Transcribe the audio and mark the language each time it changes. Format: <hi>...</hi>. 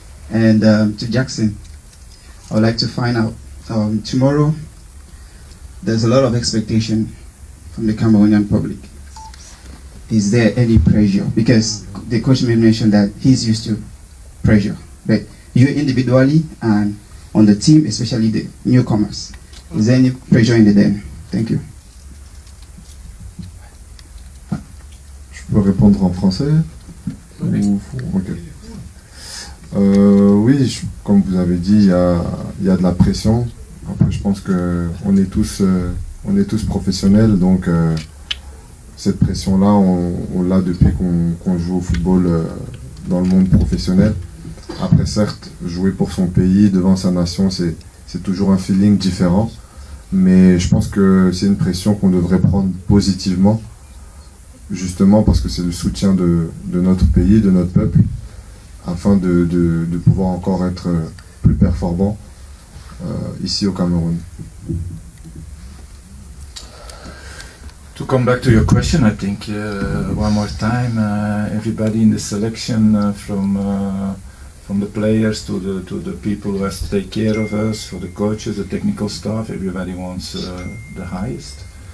<en>And to Jackson, I would like to find out, tomorrow, there's a lot of expectation from the Cameroonian public. Is there any pressure? Because the coach may mention that he's used to pressure, but you individually and on the team, especially the newcomers, is there any pressure in the den? Thank you.</en> <fr>Je peux répondre en français? Ok. Oui, comme vous avez dit, il y a de la pression. Après, je pense que on est tous professionnels, donc cette pression-là, on l'a depuis qu'on joue au football dans le monde professionnel. Après, certes, jouer pour son pays, devant sa nation, c'est toujours un feeling différent, mais je pense que c'est une pression qu'on devrait prendre positivement, justement parce que c'est le soutien de notre pays, de notre peuple, afin de pouvoir encore être plus performant ici au Cameroun.</fr> <en>To come back to your question, I think one more time, everybody in the selection, from the players to the people who have to take care of us, for the coaches, the technical staff, everybody wants the highest.</en>